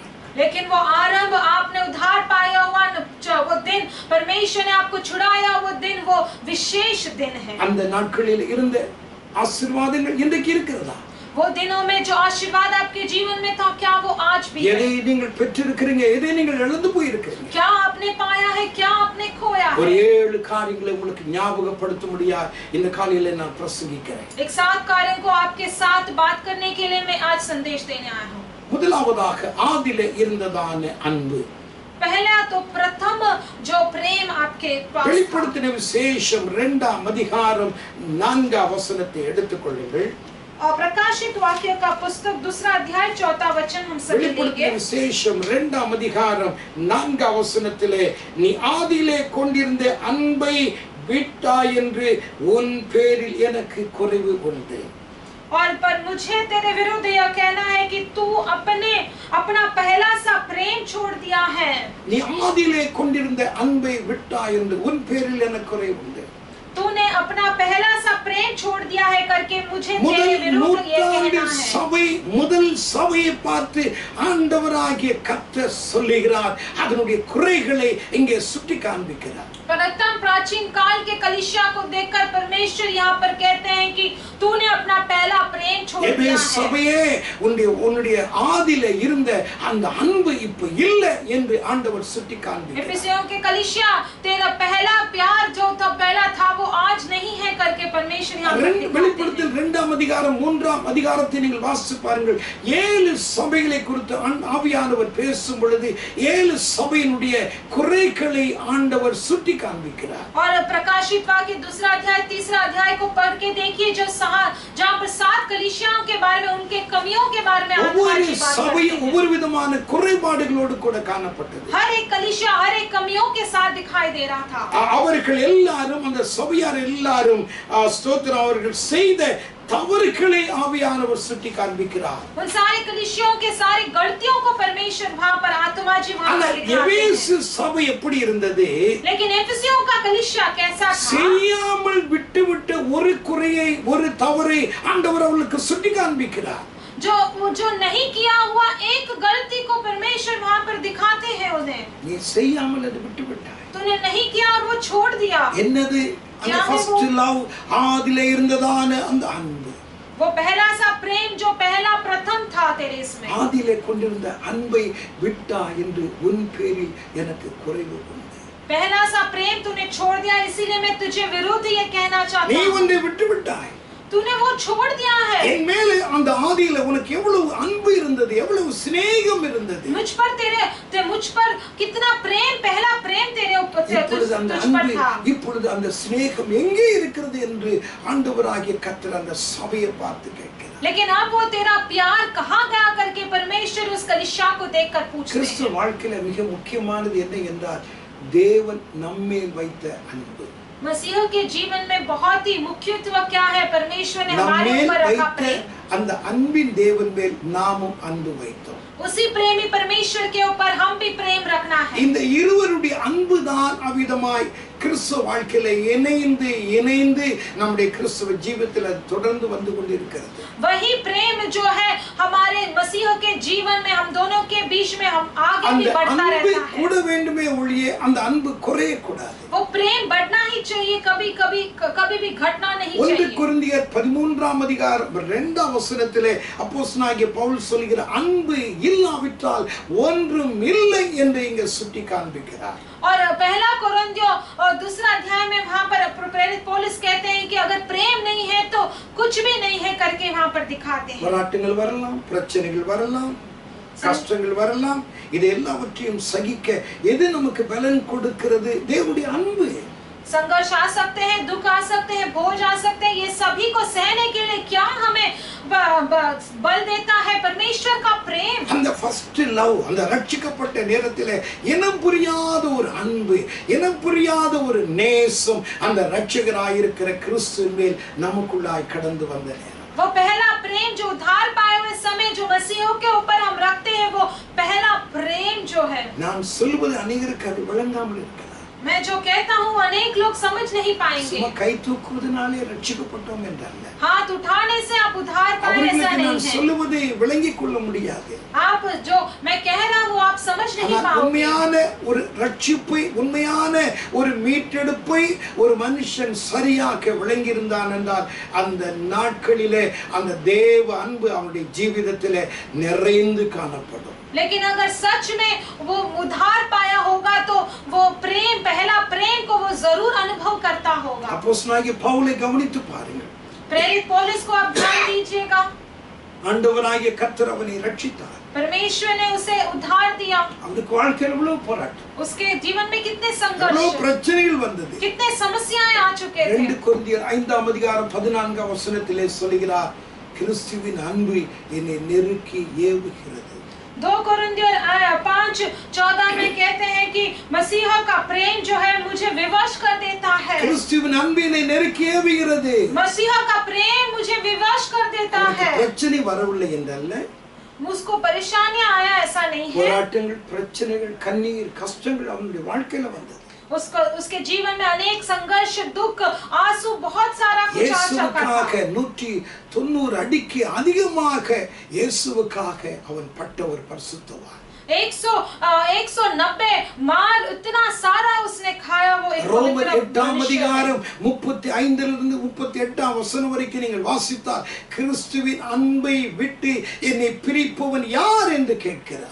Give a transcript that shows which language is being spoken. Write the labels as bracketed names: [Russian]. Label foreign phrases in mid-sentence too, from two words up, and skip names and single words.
[Hindi] लेकिन वो आरंभ, आपने उद्धार पाया हुआ वो दिन, परमेश्वर ने आपको छुड़ाया वो दिन, वो विशेष दिन है। [Tamil] அந்த நாட்களில் இருந்த ஆசீர்வாதங்கள் இன்றைக்கு இருக்கிறதா? [Hindi] वो दिनों में जो आशीर्वाद आपके जीवन में था क्या वो आज भी है? [Tamil] எதை நீங்கள் பெற்றிருக்கிறீங்க, எதை நீங்கள் இழந்து போய் இருக்கிறீங்க? [Hindi] क्या आपने पाया है, क्या आपने खोया [Tamil] ஒரு [Hindi] है? [Tamil] 7 காரியங்களை உங்களுக்கு ஞாபகப்படுத்த முடியாது இந்த காலையில நான் பிரசங்கிக்கிறேன். [Hindi] एक 7 कार्यों को आपके साथ बात करने के लिए मैं आज संदेश देने आया हूँ। [Tamil] முதலாவதாக ஆதியிலே இருந்ததான அன்பு. [Hindi] पहला तो प्रथम जो प्रेम आपके पास था। [Tamil] வெளிப்படுத்தின விசேஷம் 2ஆம் அதிகாரம் 4ஆம் வசனத்தை எடுத்துக்கொள்ளுங்கள். [Hindi] और प्रकाशित वाक्य का पुस्तक 2 अध्याय 4 वचन हम सभी [Tamil] வெளிப்படுத்தின [Hindi] लेंगे। [Tamil] விசேஷம் 2ஆம் அதிகாரம் 4ஆம் வசனத்திலே நீ ஆதியிலே கொண்டிருந்த அன்பை விட்டாய் என்று உன் பேரில் எனக்கு குறைவு உண்டு. [Hindi] और पर मुझे तेरे विरुद्ध यह कहना है कि तू अपना पहला सा प्रेम छोड़ दिया है। [Tamil] நீ ஆதியிலே கொண்டிருந்த அன்பை விட்டாய் என்று உன் பேரில் எனக்கு குறைவு உண்டு. [Hindi] तूने अपना पहला सा प्रेम छोड़ दिया है करके मुझे तेरे विरुद्ध यह कहना है। [Tamil] முதல் சபையை பார்த்து ஆண்டவராகிய கர்த்தர் சொல்லுகிறார், அதனுடைய குறைகளை இங்கே சுட்டி காண்பிக்கிறார். [Hindi] प्रथम प्राचीन काल के कलीसिया को देखकर परमेश्वर यहाँ पर कहते हैं कि तूने अपना पहला प्रेम छोड़ दिया है। [Tamil] சபையே உன்னுடைய ஆதியிலே இருந்த அந்த அன்பு இப்ப இல்லை என்று ஆண்டவர் சுட்டி காண்பிக்கிறார். [Hindi] एफिसियों के कलीसिया तेरा पहला प्यार जो था पहला था वो आज नहीं है करके परमेश्वर यहाँ पर दिखाते हैं। [Tamil] வெளிப்படுத்தல் 2ஆம் அதிகாரம் 3ஆம் அதிகாரத்தை நீங்கள் வாசித்து பாருங்கள். 7 சபைகளை குறித்து ஆவியானவர் பேசும் பொழுது 7 சபையினுடைய குறைகளை ஆண்டவர் சுட்டி காண்பிக்கிறார். [Hindi] और प्रकाशित वाक्य 2 अध्याय 3 अध्याय को पढ़ के देखिए, जो जहाँ पर 7 कलीसियाओं के बारे में, उनके कमियों के बारे में [Tamil] ஒவ்வொரு சபையும் ஒவ்வொரு விதமான குறைபாடுகளோடு கூட காணப்பட்டது. [Hindi] हर एक कलीसिया हर एक कमियों के साथ दिखाई दे रहा था। [Tamil] அவர்கள் எல்லாரும், அந்த சபையார் எல்லாரும் ஸ்தோத்திரம், அவர்கள் செய்த தவறுகளை ஆவியானவர் சுட்டி காண்பிக்கிறார். [Hindi] उन सारे कलीसियों के सारी गलतियों को परमेश्वर वहाँ पर आत्मा जी वहाँ पर दिखाते हैं। [Tamil] எபேசு சபை எப்படி இருந்தது? [Hindi] लेकिन एफिसियों का कलीसिया कैसा था? [Tamil] செய்யாமல் விட்டுவிட்ட ஒரு குறையை, ஒரு தவறை ஆண்டவர் அவர்களுக்கு சுட்டி காண்பிக்கிறார். [Hindi] जो नहीं किया हुआ एक गलती को परमेश्वर वहाँ पर दिखाते हैं उन्हें। [Tamil] நீ செய்யாமல் அது விட்டுவிட்டாய். [Hindi] तूने नहीं किया और वो छोड़ दिया। [Tamil] என்னது? அந்த [English] first love, [Tamil] ஆதியிலே இருந்ததான அந்த அன்பு, [Hindi] वो पहला सा प्रेम जो पहला प्रथम था तेरे इसमें। [Tamil] ஆதியிலே கொண்டிருந்த அன்பை விட்டாய் என்று உன் பேரில் எனக்கு குறைவு உண்டு. [Hindi] पहला सा प्रेम तूने छोड़ दिया, इसीलिए मैं तुझे विरुद्ध ये कहना चाहता [Tamil] நீ [Hindi] हूँ। [Tamil] ஒன்றை விட்டுவிட்டாய். [Hindi] तूने वो छोड़ दिया है। [Tamil] என் மேலே அந்த ஆதியிலே உனக்கு எவ்வளவு அன்பு இருந்தது, எவ்வளவு சிநேகம் இருந்தது. [Hindi] मुझ पर कितना प्रेम, पहला प्रेम तेरे ऊपर था। [Tamil] இப்பொழுது அந்த சிநேகம் எங்கே இருக்கிறது என்று ஆண்டவராகிய கர்த்தர் அந்த சபையை பார்த்து கேட்கிறார். [Hindi] लेकिन अब वो तेरा प्यार कहाँ गया करके परमेश्वर उस कलीसिया को देखकर पूछते हैं। [Tamil] கிறிஸ்துவ வாழ்க்கையில மிக முக்கியமானது என்ன என்றால் தேவன் நம்மேல் வைத்த அன்பு. [Hindi] मसीह के जीवन में बहुत ही मुख्यत्व क्या है? परमेश्वर ने हमारे ऊपर रखा प्रेम। [Tamil] அந்த அன்பின் தேவன் மேல் நாமும் அன்பு வைத்தோம். [Hindi] उसी प्रेमी परमेश्वर के ऊपर हम भी प्रेम रखना है। [Tamil] இந்த இருவருடைய அன்புதான் அவிதமாய் கிறிஸ்துவ வாழ்க்கையில இணைந்து நம்முடைய கிறிஸ்துவ ஜீவிதத்தில் தொடர்ந்து வந்து கொண்டிருக்கிறது. [Hindi] वही प्रेम जो है हमारे मसीह के जीवन में हम दोनों के बीच में हम आगे [Tamil] அந்த [Hindi] भी बढ़ता [Tamil] அன்பு [Hindi] रहता है। [Tamil] கூட வேண்டுமே ஒழிய அந்த அன்பு குறைய கூடாது. [Hindi] वो प्रेम बढ़ना ही चाहिए, कभी भी घटना नहीं [Tamil] 1 [Hindi] चाहिए। [Tamil] கொரிந்தியர் 13ஆம் அதிகாரம் 2ஆம் வசனத்திலே அப்போஸ்தலனாகிய பவுல் சொல்கிற அன்பு இல்லாவிட்டால் ஒன்றும் இல்லை என்று இங்கே சுட்டி காண்பிக்கிறார். [Hindi] और पहला कोरिन्थियों और दूसरा अध्याय में वहां पर प्रेरित पौलुस कहते हैं कि अगर प्रेम नहीं है तो कुछ भी नहीं है करके वहां पर दिखाते हैं। [Tamil] போராட்டங்கள் வரலாம், பிரச்சனைகள் வரலாம், கஷ்டங்கள் வரலாம், இது எல்லாவற்றையும் சகிக்க எது நமக்கு பலன் கொடுக்கிறது? தேவனுடைய அன்பு. [Hindi] संघर्ष आ सकते हैं, दुख आ सकते हैं, बोझ आ सकते हैं, ये सभी को सहने के लिए क्या हमें बल देता है? परमेश्वर का प्रेम। [Tamil] அந்த [English] first love, [Tamil] அந்த ரட்சிக்கப்பட்ட நேரத்திலே இனம் புரியாத ஒரு அன்பு, இனம் புரியாத ஒரு நேசம் அந்த ரட்சகராய் இருக்கிற கிறிஸ்துவின் மேல் நமக்குள்ளாய் கடந்து வந்த நேரம். [Hindi] वो पहला प्रेम जो उद्धार पाए हुए समय जो मसीहों के ऊपर हम रखते हैं, वो पहला प्रेम जो है। [Tamil] நான் சொல்வது அநேகருக்கு அது விளங்காமல் இருக்கலாம். [Hindi] मैं जो कहता हूँ अनेक लोग समझ नहीं पाएंगे। [Tamil] சும்மா கை தூக்குவதனாலே ரட்சிக்கப்பட்டோம் என்றல்ல. [Hindi] हाथ उठाने से आप उद्धार पाए ऐसा [Tamil] அவர்களுக்கு [Hindi] नहीं [Tamil] நான் [Hindi] है। [Tamil] சொல்லுவதை விளங்கிக் கொள்ள முடியாது. [Hindi] आप जो मैं कह रहा हूँ आप समझ नहीं [Tamil] ஆனால் [Hindi] पाओगे। [Tamil] உண்மையான ஒரு ரட்சிப்பை, உண்மையான ஒரு மீட்டெடுப்பை ஒரு மனுஷன் சரியாக விளங்கி இருந்தான் என்றால் அந்த நாட்களிலே அந்த தேவ அன்பு அவனுடைய ஜீவிதத்திலே நிறைந்து காணப்படும். [Hindi] लेकिन अगर सच में वो उद्धार पाया होगा तो वो प्रेम, पहला प्रेम को वो जरूर अनुभव करता होगा। [Tamil] அப்போஸ்தலனாகிய பவுலை கவனித்து பாருங்கள். [Hindi] प्रेरित पौलुस को आप ध्यान दीजिएगा। [Tamil] ஆண்டவராகிய கர்த்தர் அவனை ரட்சித்தார். [Hindi] परमेश्वर ने उसे उद्धार दिया। [Tamil] அவனுக்கு வாழ்க்கையில் எவ்வளவு போராட்டம், [Hindi] उसके जीवन में कितने [Tamil] எவ்வளவு [Hindi] संघर्ष, [Tamil] பிரச்சனைகள் வந்தது. [Hindi] कितने समस्याएं आ चुके थे। [Tamil] 2 கொரிந்தியர் 5ஆம் அதிகாரம் 14ஆம் வசனத்திலே சொல்கிறார், கிறிஸ்துவின் அன்பு என்னை நெருக்கி ஏவுகிறது. [Hindi] 2 कोरिन्थियर 5:14 में कहते हैं कि मसीहा का प्रेम जो है मुझे विवश कर देता है। [Tamil] கிறிஸ்துவின் அன்பு என்னை நெருக்கி ஏவுகிறது. [Hindi] मसीहा का प्रेम मुझे विवश कर देता है। [Tamil] பிரச்சனை வரவில்லை என்றல்ல, [Hindi] मुझको परेशानियां आया ऐसा नहीं है। [Tamil] போராட்டங்கள், பிரச்சனைகள், கண்ணீர், கஷ்டங்கள் அவனுடைய வாழ்க்கையில வந்தது. [Hindi] उसके जीवन में अनेक संघर्ष, दुख, आंसू, बहुत सारा कुछ आ चुका था। [Tamil] இயேசுவுக்காக 190 அடிக்கு அதிகமாக இயேசுவுக்காக அவன் பட்ட ஒரு பரிசுத்தவான். [Hindi] 190 मार इतना सारा उसने खाया। वो एक [Tamil] ரோமர் 8ஆம் அதிகாரம் 35 38ஆம் வசனம் வரைக்கும் நீங்கள் வாசித்தால் கிறிஸ்துவின் அன்பை விட்டு என்னை பிரிப்பவன் யார் என்று கேட்கிறார்.